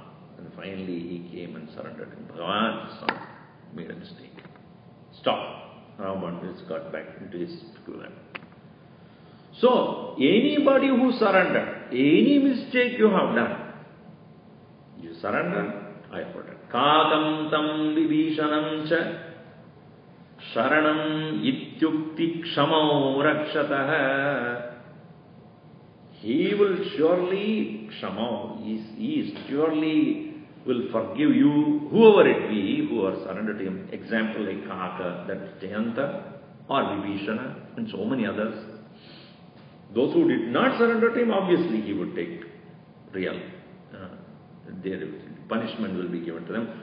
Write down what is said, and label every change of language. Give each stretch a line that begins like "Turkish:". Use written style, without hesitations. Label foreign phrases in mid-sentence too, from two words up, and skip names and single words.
English: And finally he came and surrendered. Bhagavan made a mistake. Stop. Ravana just got back into his plan. So, anybody who surrendered, any mistake you have done, you surrender, I protect.
Sanskrit: Kakam tam vibhishanam cha sharanam ityukti kshamau rakshataha.
English: He will surely, kshamau, he surely will forgive you, whoever it be, who are surrendered to him. Example like Kaka, that Jayanta, or Vibhishana, and so many others. Those who did not surrender to him, obviously he would take real punishment will be given to them.